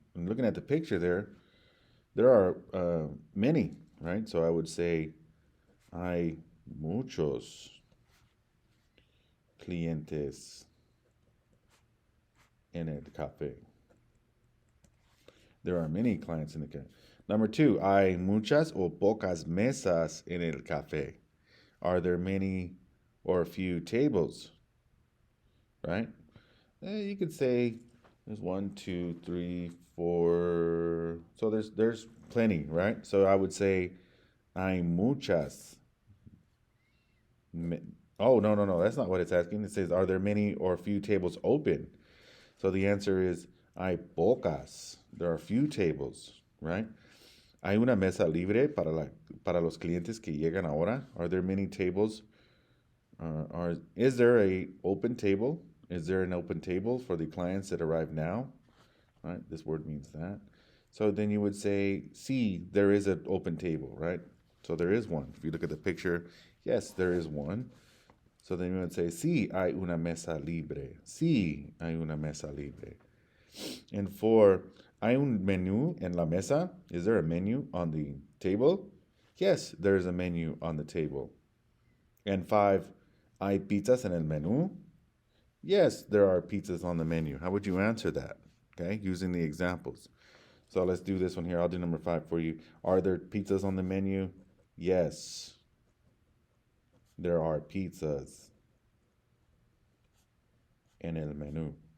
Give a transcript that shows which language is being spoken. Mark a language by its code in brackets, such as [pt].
[en] And looking at the picture there are many, right? So I would say, [es] hay muchos clientes en el café. [en] There are many clients in the cafe. [es] Number 2, hay muchas o pocas mesas en el café. [en] Are there many or few tables? Right? You could say there's 1, 2, 3, 4. So there's plenty, right? So I would say [es] hay muchas. [en] Oh, no. That's not what it's asking. It says, are there many or few tables open? So the answer is, [es] hay pocas. [en] There are few tables, right? [es] Hay una mesa libre para los clientes que llegan ahora. [en] Are there many tables? Is there a open table? Is there an open table for the clients that arrive now? Right? This word means that. So then you would say, sí, there is an open table, right? So there is one. If you look at the picture, yes, there is one. So then you would say, [es] sí, hay una mesa libre. Sí, hay una mesa libre. [en] And 4, [es] ¿hay un menú en la mesa? [en] Is there a menu on the table? Yes, there is a menu on the table. [es] And 5, ¿hay pizzas en el menú? [en] Yes, there are pizzas on the menu. How would you answer that? Okay, using the examples. So let's do this one here. I'll do number 5 for you. Are there pizzas on the menu? Yes. There are pizzas [es] en el menú.